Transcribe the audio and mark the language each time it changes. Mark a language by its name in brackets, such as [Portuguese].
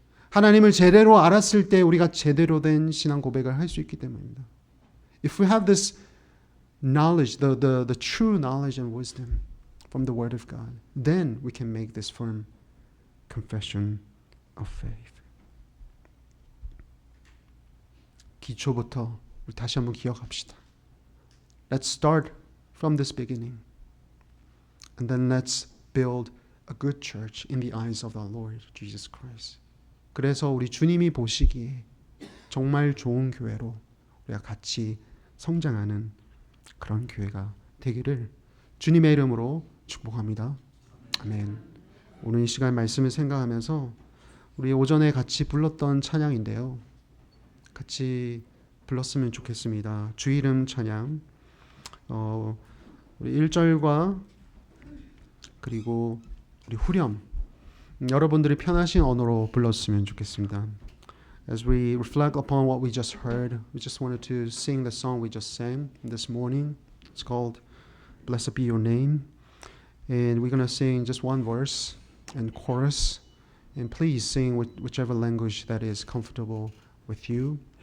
[Korean] 하나님을 제대로 알았을 때 우리가 제대로 된 신앙 고백을 할 수 있기 때문입니다. [English] If we have this knowledge, the true knowledge and wisdom from the Word of God, then we can make this firm confession of faith. [Korean] 기초부터 우리 다시 한번 기억합시다. [English] Let's start from this beginning. And then let's build a good church in the eyes of our Lord Jesus Christ. [Korean] 그래서 우리 주님이 보시기에 정말 좋은 교회로 우리가 같이 성장하는 그런 교회가 되기를 주님의 이름으로 축복합니다. 아멘. 오늘 이 시간 말씀을 생각하면서 우리 오전에 같이 불렀던 찬양인데요. 같이 불렀으면 좋겠습니다. 주 이름 찬양. 우리 1절과 그리고 우리 후렴 여러분들이 편하신 언어로 불렀으면 좋겠습니다. [English] As we reflect upon what we just heard, we just wanted to sing the song we just sang this morning. It's called Blessed Be Your Name. And we're going to sing just one verse and chorus. And please sing whichever language that is comfortable with you.